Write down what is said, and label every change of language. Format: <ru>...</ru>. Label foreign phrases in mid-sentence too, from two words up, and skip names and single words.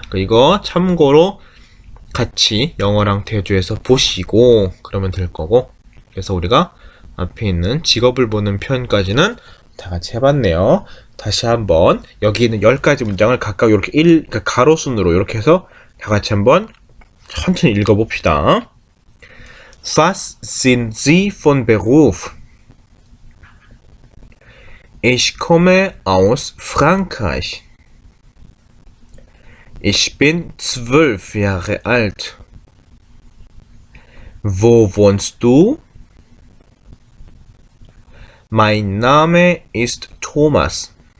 <ko>이거 참고로 같이 영어랑 대조해서 보시고 그러면 될 거고 그래서 우리가 앞에 있는 직업을 보는 편까지는 다 같이 해봤네요. 다시 한번 여기 있는 10가지 문장을 각각 이렇게 그러니까 가로순으로 이렇게 해서 다 같이 한번 천천히 읽어봅시다.</ko> <de>Was sind Sie von Beruf? Ich komme aus Frankreich. Ich bin 12 Jahre alt. Wo wohnst du? Mein Name ist Thomas.</de>